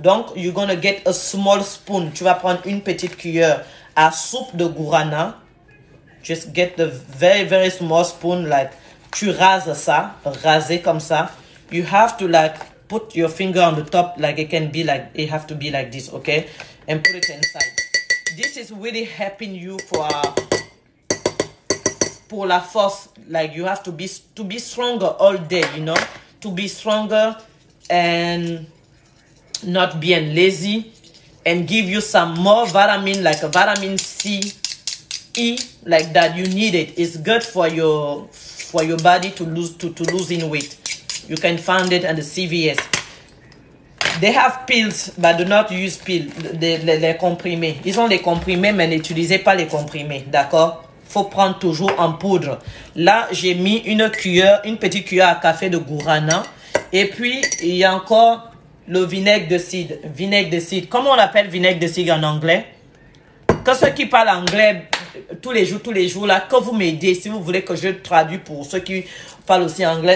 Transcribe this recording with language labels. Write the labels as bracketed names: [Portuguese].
[English] Donc, you're gonna get a small spoon. [French] Tu vas prendre une petite cuillère à soupe de Guarana. [English] Just get the very, very small spoon. Like, [French] tu rases ça. Raser comme ça. [English] You have to like put your finger on the top. Like, it can be like, it have to be like this, okay? And put it inside. This is really helping you for [French] la force. [English] Like, you have to be stronger all day, you know? To be stronger and not being lazy, and give you some more vitamin, like a vitamin C, E, like that. You need it. It's good for your body to lose in weight. You can find it at the CVS. They have pills, but do not use pills. [French] Les comprimés. Ils ont les comprimés, mais n'utilisez pas les comprimés, d'accord? Faut prendre toujours en poudre. Là, j'ai mis une petite cuillère à café de Guarana. Et puis, il y a encore le vinaigre de cidre. Vinaigre de cidre. Comment on appelle vinaigre de cidre en anglais? Que ceux qui parlent anglais tous les jours, là, que vous m'aidez, si vous voulez que je traduise pour ceux qui parlent aussi anglais.